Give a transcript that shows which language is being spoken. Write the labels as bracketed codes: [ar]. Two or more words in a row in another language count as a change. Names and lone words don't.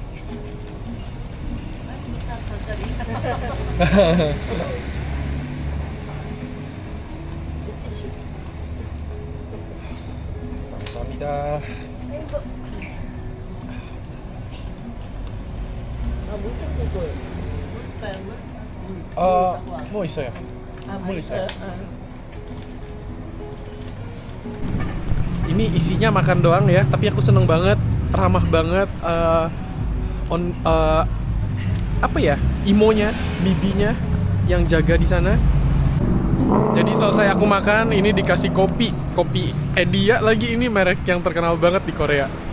[ko] 감사합니다. 물 좀 줄 거예요. 물 줄까요, 물? 뭐 있어요? 물 있어요? [id] Ini isinya makan doang ya, tapi aku seneng banget, ramah banget, apa ya, imonya, bibinya yang jaga di sana. Jadi selesai aku makan, ini dikasih kopi Edia lagi, ini merek yang terkenal banget di Korea.